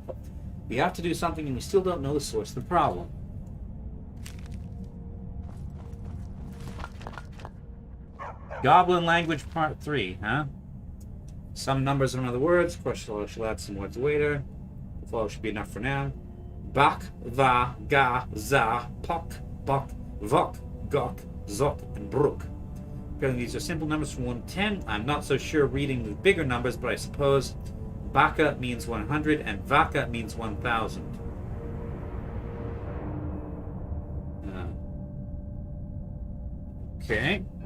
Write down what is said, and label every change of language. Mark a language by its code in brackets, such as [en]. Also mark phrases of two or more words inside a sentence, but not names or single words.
[en] We have to do something, and we still don't know the source of the problem. Goblin language part 3, huh? Some numbers and other words. Of course, I shall add some words later. The follow should be enough for now. Bak, va, ga, za, pok, bok, vok, gok, zok, and brook. Apparently these are simple numbers from 1 to 10. I'm not so sure reading the bigger numbers, but I suppose baka means 100 and vaka means 1,000. Okay.